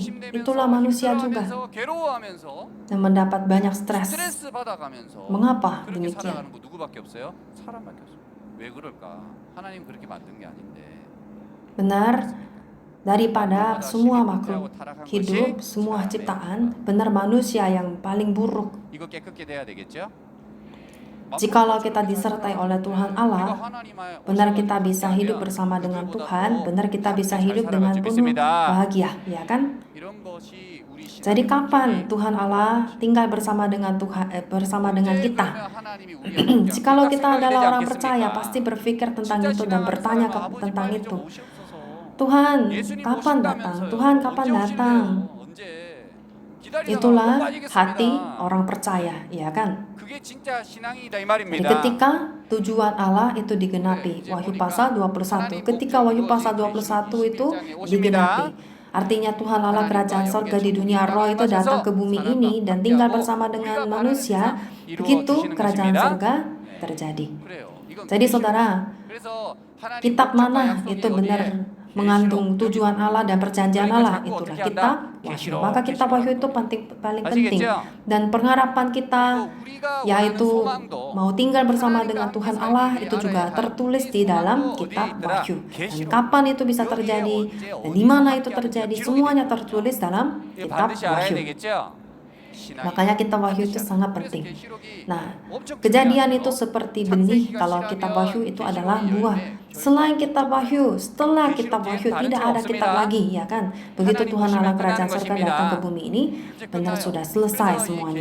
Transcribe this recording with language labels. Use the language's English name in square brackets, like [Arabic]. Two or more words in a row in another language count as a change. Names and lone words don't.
[Indonesian] Itulah manusia juga, yang mendapat banyak stres. Mengapa demikian? Benar, daripada semua makhluk hidup, semua ciptaan, benar manusia yang paling buruk. [Korean] 이거 깨끗게 돼야 되겠죠? [Indonesian] Jikalau kita disertai oleh Tuhan Allah, benar kita bisa hidup bersama dengan Tuhan, benar kita bisa hidup dengan penuh bahagia, ya kan? [Korean] 이런 것이 우리 [Indonesian] Jadi kapan Tuhan Allah tinggal bersama dengan bersama dengan kita? Jikalau kita adalah orang percaya, pasti berpikir tentang itu dan bertanya tentang itu. Tuhan, kapan datang? Tuhan, kapan datang? Itulah hati orang percaya, ya kan? [Korean] 그게 진짜 신앙이다 이 [Indonesian] Jadi [Korean] 말입니다. [Indonesian] ketika tujuan Allah itu digenapi, Wahyu pasal 21. Ketika Wahyu pasal 21 itu digenapi, artinya Tuhan Allah kerajaan sorga di dunia roh itu datang ke bumi ini dan tinggal bersama dengan manusia. Begitu kerajaan sorga terjadi. [Korean] 그래요. 이건 [Indonesian] Jadi saudara, [Korean] 그래서 하나님 [Indonesian] kitab [Korean] 목적과 [Indonesian] mana [Korean] 약속이 [Indonesian] itu [Korean] 어디에 [Indonesian] benar mengandung tujuan Allah dan perjanjian Allah, itulah kitab Wahyu. Maka kitab Wahyu itu paling penting, dan pengharapan kita yaitu mau tinggal bersama dengan Tuhan Allah itu juga tertulis di dalam kitab Wahyu. Dan kapan itu bisa terjadi dan di mana itu terjadi, semuanya tertulis dalam kitab [Korean] 반드시 알아야 [Indonesian] Wahyu. [Korean] 되겠죠? [Indonesian] Makanya kitab Wahyu itu sangat penting. Nah, kejadian itu seperti benih. Kalau kitab Wahyu itu adalah buah. Selain kitab Wahyu, setelah kitab Wahyu tidak ada kitab lagi, ya kan? Begitu Tuhan Allah kerajaan surga datang ke bumi ini, benar sudah selesai semuanya.